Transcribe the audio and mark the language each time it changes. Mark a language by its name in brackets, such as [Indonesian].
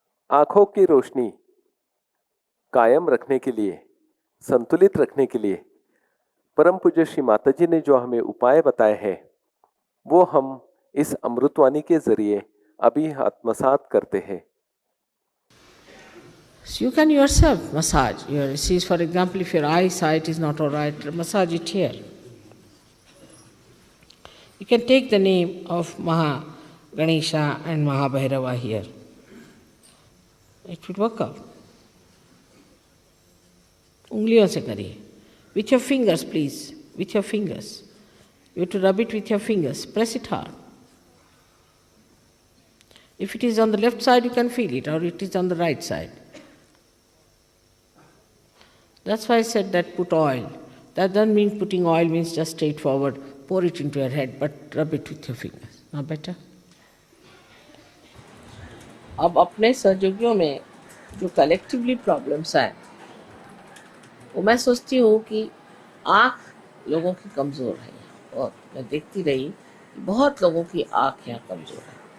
[Hindi] आंखों की रोशनी कायम रखने के लिए, संतुलित रखने के लिए परम पूज्य श्री माता जी ने जो हमें उपाय बताए हैं वो हम इस अमृतवाणी के जरिए अभी आत्मसात करते हैं। [English] So you can yourself massage your, see, for example, if your eyesight is not all right, massage it here. You can take the name of Maha Ganesha and Maha Bhairava here. It will work out. [Hindi] उंगलियों से करिए. [English] With your fingers, please. With your fingers. You have to rub it with your fingers. Press it hard. If it is on the left side, you can feel it, or it is on the right side. That's why I said that put oil. That doesn't mean putting oil means just straightforward, pour it into your head, but rub it with your fingers. Now better? [Hindi] अब अपने सहयोगियों में जो collectively problems हैं वो मैं सोचती हूँ कि आँख लोगों की कमज़ोर है, और मैं देखती रही कि बहुत लोगों की आँख यहाँ कमज़ोर है।